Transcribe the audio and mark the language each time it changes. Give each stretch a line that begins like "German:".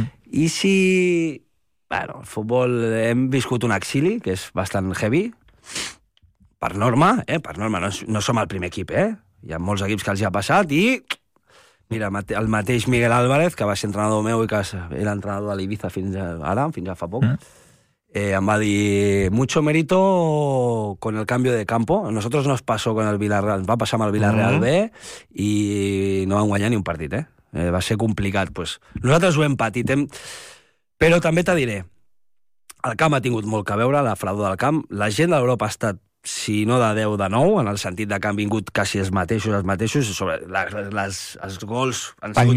Catalan: I si... Bueno, el futbol... Hem viscut un exili, que és bastant heavy. Per norma, per norma. No som el primer equip, eh? Hi ha molts equips que els hi ha passat i... Mira, el mateix Miguel Álvarez, que va ser entrenador meu i que era entrenador de l'Ibiza fins ara, fins a fa poc... Em va dir,
Spanish: mucho mérito con el cambio de campo. A nosotros nos pasó con el Villarreal,
Catalan: va passar amb el Villarreal B i no vam guanyar ni un partit, va ser complicat. Pues, nosaltres ho hem patit, però també te diré, el camp ha tingut molt que veure, la fredor del camp. La gent de l'Europa ha estat, si no de 10, de 9, en el sentit de que han vingut quasi els mateixos, sobre els gols han sigut